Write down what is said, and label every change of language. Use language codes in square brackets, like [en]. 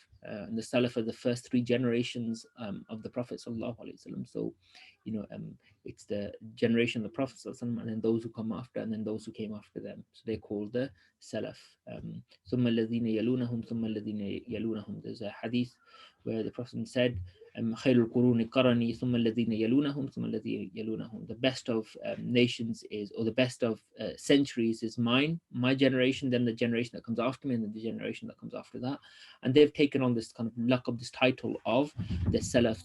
[en] And the Salaf are the first three generations of the Prophet sallallahu alaihi wasallam. So, it's the generation of the Prophet sallallahu alaihi wasallam, and then those who come after, and then those who came after them. So they're called the Salaf. [ar] ثم الذين يلونهم ثم الذين يلونهم. [en] There's a hadith where the Prophet said, [ar] خير القرون قرني ثم الذين يلونهم ثم الذين يلونهم. [en] The best of nations is, or the best of centuries is my generation, then the generation that comes after me, and then the generation that comes after that. And they've taken on this kind of laqab, this title of the Salaf.